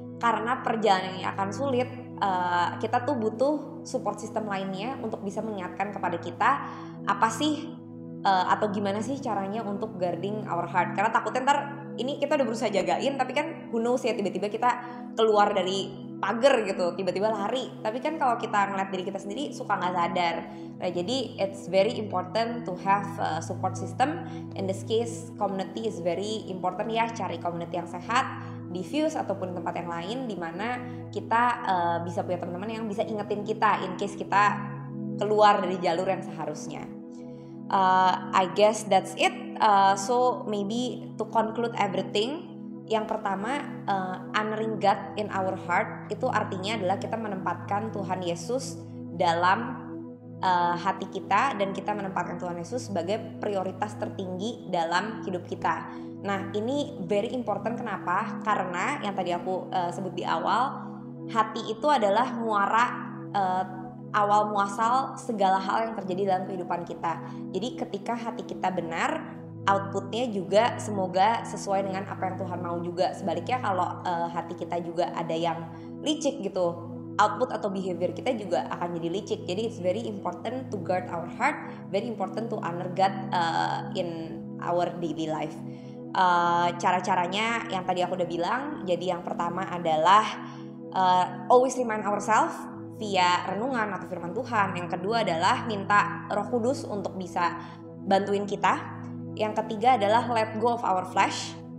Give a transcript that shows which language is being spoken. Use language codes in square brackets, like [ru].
[id] Karena perjalanan yang akan sulit, kita tuh butuh support system lainnya untuk bisa mengingatkan kepada kita apa sih atau gimana sih caranya untuk [en] guarding our heart. [id] Karena takutnya ntar ini kita udah berusaha jagain, tapi kan [en] who knows [id] ya, tiba-tiba kita keluar dari pagar gitu, tiba-tiba lari. Tapi kan kalau kita ngeliat diri kita sendiri suka gak sadar. Nah, jadi [en] it's very important to have a support system. In this case, community is very important ya. [id] Cari community yang sehat di Fuse ataupun tempat yang lain, dimana kita bisa punya teman-teman yang bisa ingetin kita [en] in case [id] kita keluar dari jalur yang seharusnya. [en] I guess that's it. So maybe to conclude everything, [id] yang pertama, honoring God in our heart itu artinya adalah kita menempatkan Tuhan Yesus dalam hati kita, dan kita menempatkan Tuhan Yesus sebagai prioritas tertinggi dalam hidup kita. Nah, ini [en] very important. [id] Kenapa? Karena yang tadi aku sebut di awal, hati itu adalah muara awal muasal segala hal yang terjadi dalam kehidupan kita. Jadi ketika hati kita benar, outputnya juga semoga sesuai dengan apa yang Tuhan mau juga. Sebaliknya kalau hati kita juga ada yang licik gitu, output atau behavior kita juga akan jadi licik. Jadi [en] it's very important to guard our heart, very important to honor God in our daily life. [id] Cara-caranya yang tadi aku udah bilang. Jadi yang pertama adalah [en] always remind ourselves [id] via renungan atau firman Tuhan. Yang kedua adalah minta Roh Kudus untuk bisa bantuin kita. Yang ketiga adalah [en] let go of our flesh.